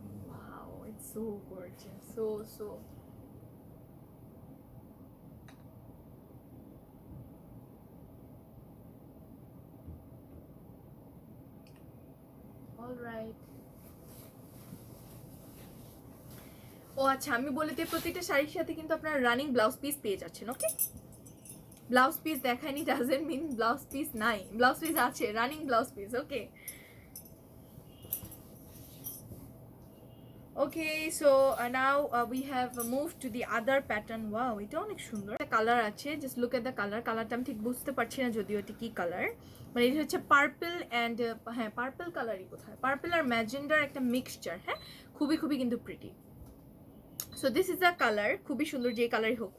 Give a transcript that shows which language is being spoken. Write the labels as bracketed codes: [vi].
[en] Wow, it's so gorgeous, so alright. [bn] ও আচ্ছা, আমি বলে দিই প্রতিটা শাড়ির সাথে কিন্তু আপনারা রানিং ব্লাউজ পিস পেয়ে যাচ্ছেন। ওকে, ব্লাউজ পিস দেখায়নি ডাজেন্ট মিন ব্লাউজ পিস নাই, ব্লাউজ পিস আছে, running blouse piece. [en] Okay, okay, so now we have moved to the other pattern. [bn] Wow, এটা অনেক সুন্দর কালার আছে, [en] Just look at the colour. [bn] কালারটা আমি ঠিক বুঝতে পারছি না যদিও এটা কি কালার, মানে এটা হচ্ছে পার্পল অ্যান্ড, হ্যাঁ পার্পল কালারই, কোথায় পার্পল আর ম্যাজেন্ডার একটা মিক্সচার। হ্যাঁ, খুবই খুবই কিন্তু pretty. [en] so this is the colour, [bn] খুবই সুন্দর যে কালারই হোক।